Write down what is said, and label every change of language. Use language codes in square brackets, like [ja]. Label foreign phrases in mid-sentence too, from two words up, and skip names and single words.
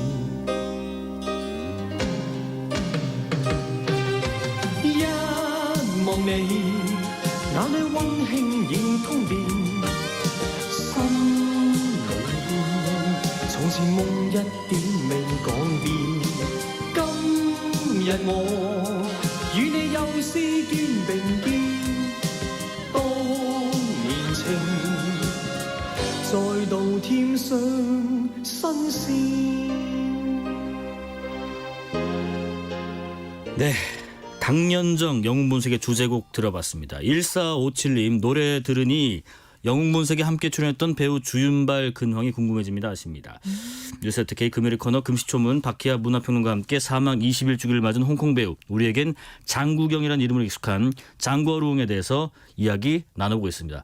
[yue] 一望你，眼裏溫馨已通電，心裏邊從前夢一點未講變。今日我與你又是肩並肩，當年情再度添上新鮮。 [ko] 네. 당년정 영웅본색의 주제곡 들어봤습니다. 1457님 노래 들으니 영웅본색에 함께 출연했던 배우 주윤발 근황이 궁금해집니다 하십니다. 뉴스레터 K 금요일 코너 금시초문 박희아 문화평론가와 함께 사망 21주기를 맞은 홍콩 배우 우리에겐 장구경이라는 이름으로 익숙한 장거룽에 대해서 이야기 나눠보고 있습니다.